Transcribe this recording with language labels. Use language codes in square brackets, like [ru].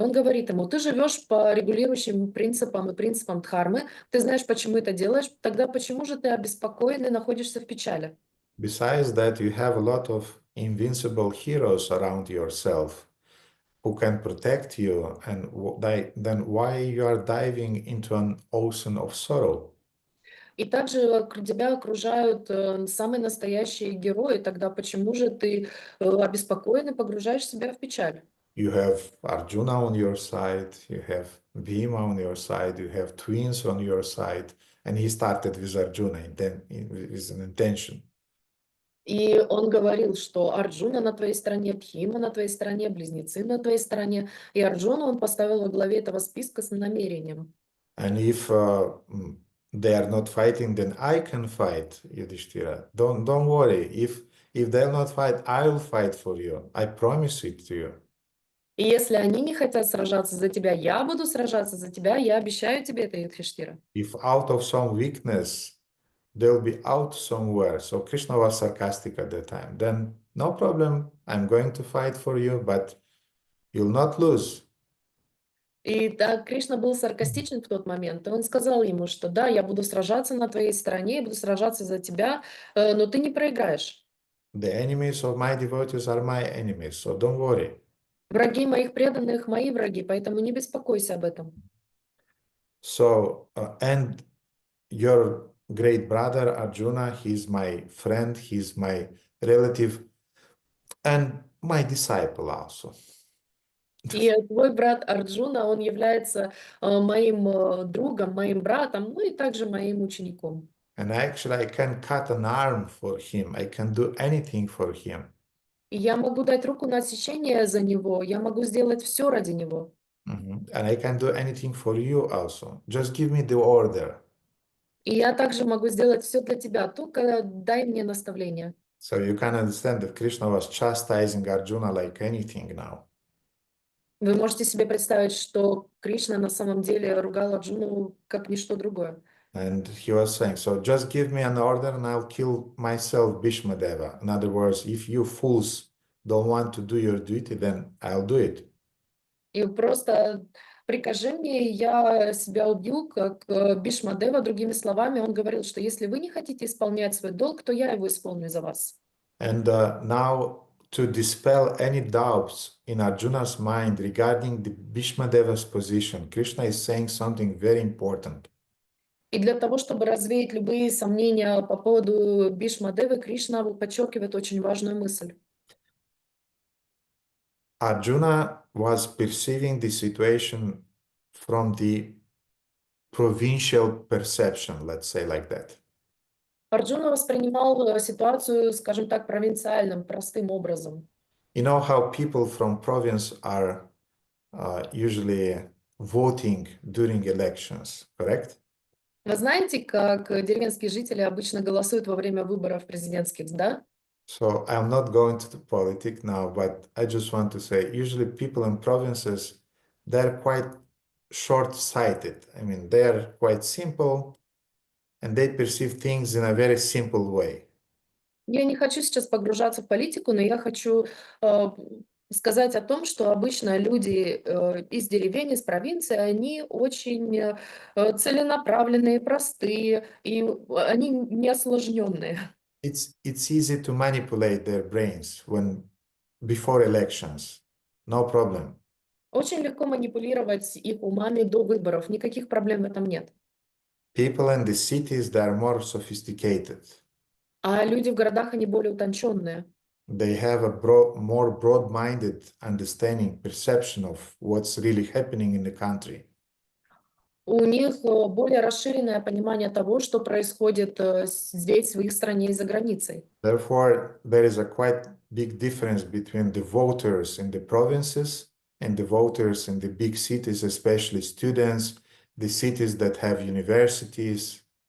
[ru] Он говорит ему, ты живешь по регулирующим принципам и принципам Дхармы, ты знаешь, почему это делаешь, тогда почему же ты обеспокоен и находишься в печали? [en] Besides that, you have a lot of invincible heroes around yourself who can protect you, and then why you are diving into an ocean of sorrow? [ru] И также тебя окружают самые настоящие герои, тогда почему же ты обеспокоен и погружаешь себя в печаль? [en] You have Arjuna on your side, you have Bhima on your side, you have twins on your side, and he started with Arjuna with an intention. [ru] И он говорил, что Арджуна на твоей стороне, Бхима на твоей стороне, близнецы на твоей стороне. И Арджуну он поставил во главе этого списка с намерением. [en] And if they are not fighting, then I can fight, Yudhishthira. Don't worry. If they'll not fight, I will fight for you. I promise it to you. [ru] И если они не хотят сражаться за тебя, я буду сражаться за тебя, я обещаю тебе это, Юдхиштира. [en] If out of some weakness, they'll be out somewhere. So Krishna was sarcastic at that time. Then no problem. I'm going to fight for you, but you'll not lose. [ru] И так Кришна был саркастичен в тот момент, и он сказал ему, что да, я буду сражаться на твоей стороне, я буду сражаться за тебя, но ты не проиграешь. [en] The enemies of my devotees are my enemies, so don't worry. [ru] Враги моих преданных, мои враги, поэтому не беспокойся об этом. [en] So, and your great brother Arjuna, he's my friend, he's my relative, and my disciple also. [ru] И твой брат Арджуна, он является моим другом, моим братом, ну и также моим учеником. [en] And actually, I can cut an arm for him. I can do anything for him. [ru] И я могу дать руку на отсечение за него, я могу сделать все ради него. [en] And I can do anything for you also. Just give me the order. [ru] И я также могу сделать все для тебя, только дай мне наставление. [en] So you can understand that Krishna was chastising Arjuna like anything now. [ru] Вы можете себе представить, что Кришна на самом деле ругал Арджуну как ничто другое. [en] And he was saying, so just give me an order and I'll kill myself, Bhīṣmadeva. In other words, if you fools don't want to do your duty, then I'll do it. [ru] И просто прикажи мне, я себя убью, как Бhīṣmadeva. Другими словами, он говорил, что если вы не хотите исполнять свой долг, то я его исполню за вас. [en] And now to dispel any doubts in Arjuna's mind regarding the Bhīṣmadeva's position, Krishna is saying something very important. [ru] И для того, чтобы развеять любые сомнения по поводу Бhīṣmadevы, Кришна подчеркивает очень важную мысль. [en] Arjuna was perceiving the situation from the provincial perception, let's say like that. [ru] Арджуна воспринимал ситуацию, скажем так, провинциальным, простым образом. [en] You know how people from province are usually voting during elections, correct? [ru] Вы знаете, как деревенские жители обычно голосуют во время выборов президентских, да? [en] So I'm not going to the politics now, but I just want to say, usually people in provinces, they're quite short-sighted. I mean, they're quite simple. and they perceive things in a very simple way. [ru] Я не хочу сейчас погружаться в политику, но я хочу сказать о том, что обычно люди из деревень, из провинции, они очень целенаправленные, простые, и они не осложненные. [en] It's easy to manipulate their brains before elections. No problem. [ru] Очень легко манипулировать их умами до выборов, никаких проблем в этом нет. [en] People in the cities, they are more sophisticated. [ru] А люди в городах, они более утонченные. [en] They have a more broad-minded understanding, perception of what's really happening in the country. [ru] У них более расширенное понимание того, что происходит здесь, в их стране и за границей. [en] Therefore, there is a quite big difference between the voters in the provinces and the voters in the big cities, especially students, the cities that have universities.